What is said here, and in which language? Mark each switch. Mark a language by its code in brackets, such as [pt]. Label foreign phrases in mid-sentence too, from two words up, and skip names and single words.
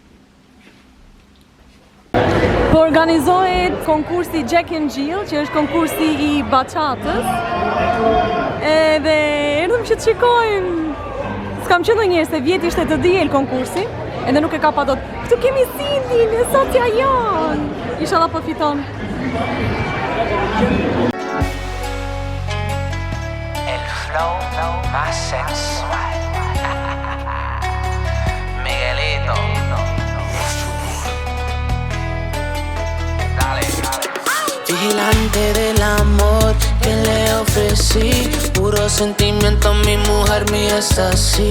[sq] Po organizohet konkursi Jack and Jill, që është konkursi i bachatës. Edhe erdhëm që të shikojmë. S'kam qenë ndonjëherë se vjet ishte të diel konkursi. Edhe nuk e ka pa dot. Këtu kemi Sindin e Sotja Jan. Inshallah po fiton. [es] El flow más sensual. Miguelito. Dale, dale. Vigilante del amor que le ofrecí, puro sentimiento, mi mujer mía es así.